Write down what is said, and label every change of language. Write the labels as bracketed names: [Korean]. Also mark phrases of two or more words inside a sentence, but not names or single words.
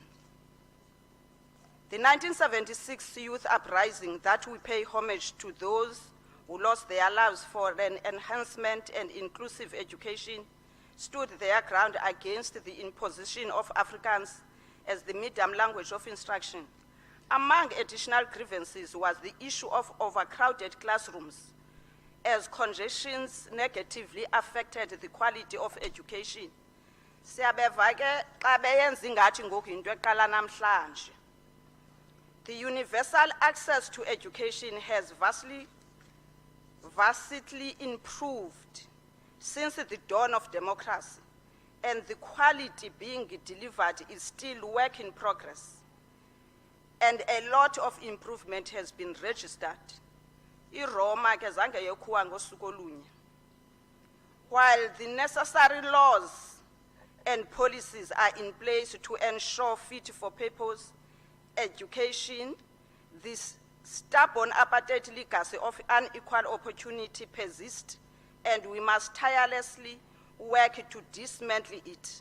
[English] The 1976 youth uprising that we pay homage to those who lost their lives for an enhancement and inclusive education stood their ground against the imposition of Afrikaans as the medium language of instruction. Among additional grievances was the issue of overcrowded classrooms, as congestions negatively affected the quality of education. [Xhosa] Siyabeva ke xa beyenza ingathi ngoku into eqala namhlanje. [English] The universal access to education has vastly improved since the dawn of democracy, and the quality being delivered is still work in progress. And a lot of improvement has been registered. [Xhosa] I-Roma ke zange yokhuwa ngosuku olunye. [English] While the necessary laws and policies are in place to ensure fit for purpose education, this stubborn apartheid legacy of unequal opportunity persists, and we must tirelessly work to dismantle it.